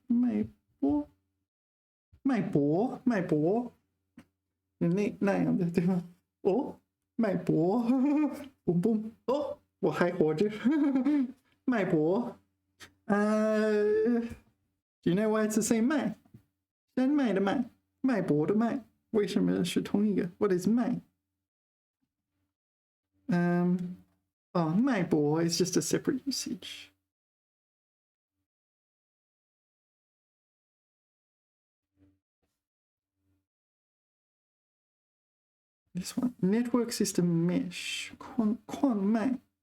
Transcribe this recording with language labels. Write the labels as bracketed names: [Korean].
[Chinese] 脉搏.脉搏.脉搏. 那样的对吗？脉搏。 boom boom. 我还活着。脉搏。 [English] Do you know why it's the same 脉？ [Chinese] 山脉的脉，脉搏的脉，为什么是同一个 ？ [English] What is [Chinese] 脉？ [English] 脉搏 is just a separate usage. This one, network system mesh, 矿脉.